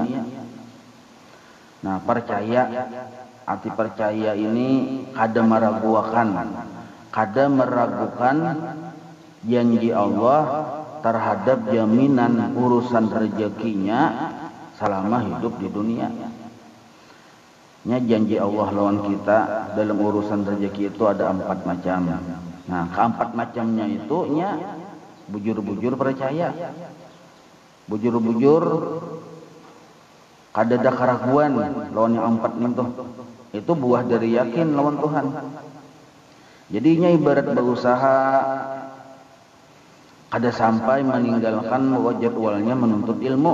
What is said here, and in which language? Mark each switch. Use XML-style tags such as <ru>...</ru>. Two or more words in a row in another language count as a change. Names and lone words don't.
<bjn>Nah, arti percaya ini kada meragukan janji Allah terhadap jaminan urusan rezekinya selama hidup di dunia. Nya janji Allah lawan kita dalam urusan rezeki itu ada 4 macam. Nah, keempat macamnya itu nya bujur-bujur percaya. Bujur-bujur kada ada keraguan lawan yang 4 itu. Itu buah dari yakin lawan Tuhan. Jadinya ibarat berusaha kada sampai meninggalkan jadwalnya menuntut ilmu.</bjn>